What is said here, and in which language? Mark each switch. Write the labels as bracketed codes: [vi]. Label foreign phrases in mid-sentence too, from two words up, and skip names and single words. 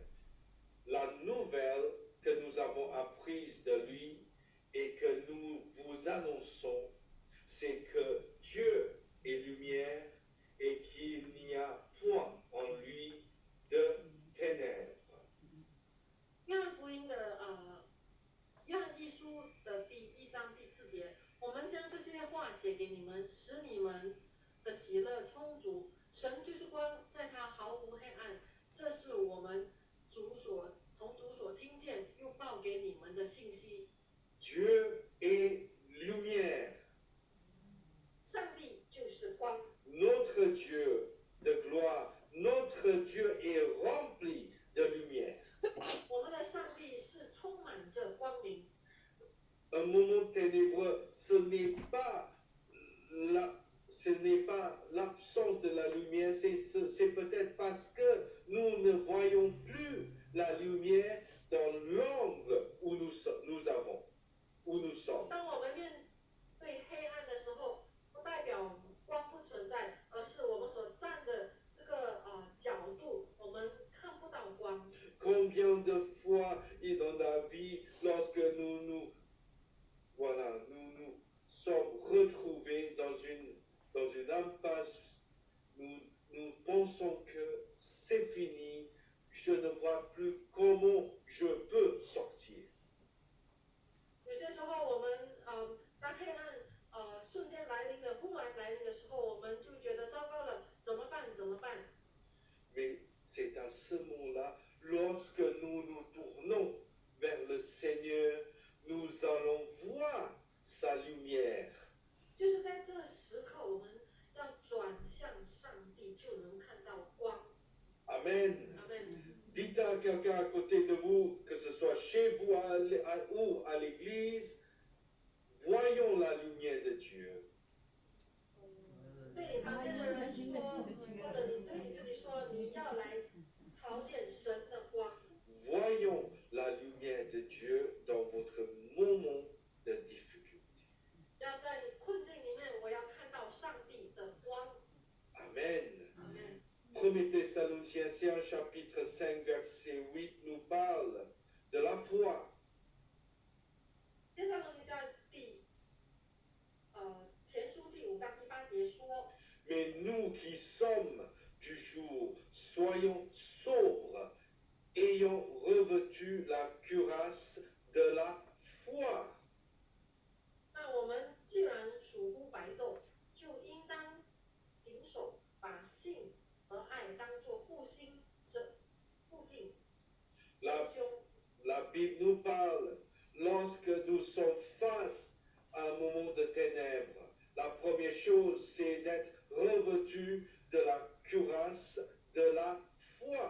[fr] La nouvelle que nous avons apprise de lui et que nous vous annonçons, c'est que Dieu est lumière et qu'il n'y a point en lui de ténèbres. [zh] 约翰福音的约翰一书的第1章第4节，我们将这些话写给你们，使你们的喜乐充足。神就是光，在他毫无黑暗。这是我们从主所听见又报给你们的信息。 [fr] Dieu est lumière. [zh] 上帝就是光， [fr] Notre Dieu de gloire, notre Dieu est rempli de lumière. [zh] 我们的上帝是充满着光明。 [fr] Un moment ténébreux, ce n'est pas l'absence de la lumière, c'est peut-être parce que nous ne voyons plus la lumière dans l'angle où nous sommes. [zh] 当我们面对黑暗的时候，不代表光不存在，而是我们所站的这个角度，我们看不到光。 [fr] Combien de fois dans la vie, lorsque nous sommes retrouvés dans une impasse, nous pensons que c'est fini, je ne vois plus comment je peux sortir. [zh] 有些时候，我们当黑暗瞬间来临的、忽然来临的时候，我们就觉得糟糕了，怎么办？怎么办？ [fr] Mais c'est à ce moment-là, lorsque nous nous tournons vers le Seigneur, nous allons voir sa lumière. [zh] 就是在这时刻，我们要转向上帝，就能看到光。 [fr] Amen. [zh] Amen. [fr] Dites à quelqu'un à côté de vous, que ce soit chez vous ou à l'église, voyons la lumière de Dieu. [zh] 对你旁边的人说，或者你对你自己说，你要来朝见神的光。 [fr] Voyons la lumière de Dieu dans votre moment de difficulté. [zh] 要在困境里面，我要看到上帝的光。 [fr] Amen. [zh] Amen. [fr] 1 Thessaloniciens chapitre 5 verset 8 nous parle de la foi. [zh] 帖撒罗尼迦前书第5章第8节说。 [fr] Mais nous qui sommes du jour, soyons sobres, ayant revêtu la cuirasse de la foi. [zh] 那我们既然属乎白昼，就应当谨守，把信和爱当作护心护镜遮 [fr] La, [zh] 胸。 [fr] la Bible nous parle, lorsque nous sommes face à un moment de ténèbres, la première chose, c'est d'être revêtu de la cuirasse de la foi.